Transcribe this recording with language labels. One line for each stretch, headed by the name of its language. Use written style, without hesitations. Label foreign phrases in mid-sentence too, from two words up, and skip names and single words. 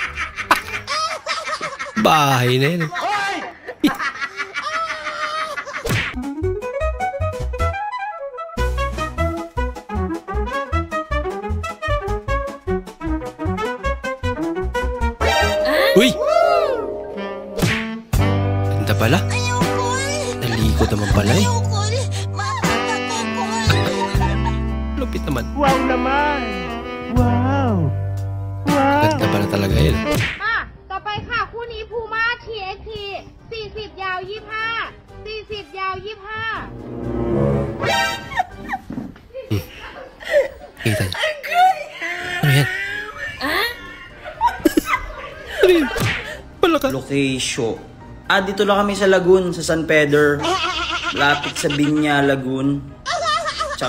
Filipino: Bahay na yan eh. Uy! Ganda pala. Nalikod naman pala eh. Lupit naman. Wow naman! Wow! Wow! Ganda pala talaga yun.
Thai: ต่อไปค่ะคู่นี้พูม่า TXT 40 ยาว 25 40 ยาว 25
Filipino: Kita niya. Ano yan? Ano yan? Wala ka. Location. Dito lang kami sa Lagoon, sa San Pedro. Lapit sa Binya, Lagoon. Tsaka sa